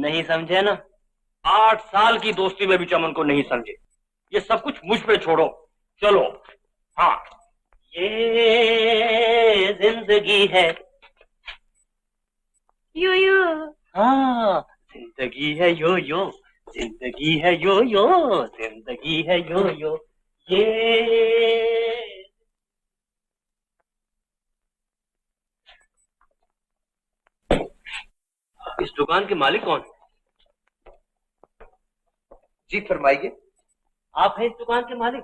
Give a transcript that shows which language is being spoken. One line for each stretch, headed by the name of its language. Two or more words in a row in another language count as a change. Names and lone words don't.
Hindi: नहीं समझे ना? 8 साल की दोस्ती में भी चमन को नहीं समझे। ये सब कुछ मुझ पे छोड़ो, चलो। हाँ, ये जिंदगी है यो यो। हाँ, जिंदगी है यो यो, जिंदगी है यो यो, जिंदगी है यो यो। ये इस दुकान के मालिक कौन है? जी फरमाइए। आप हैं इस दुकान के मालिक?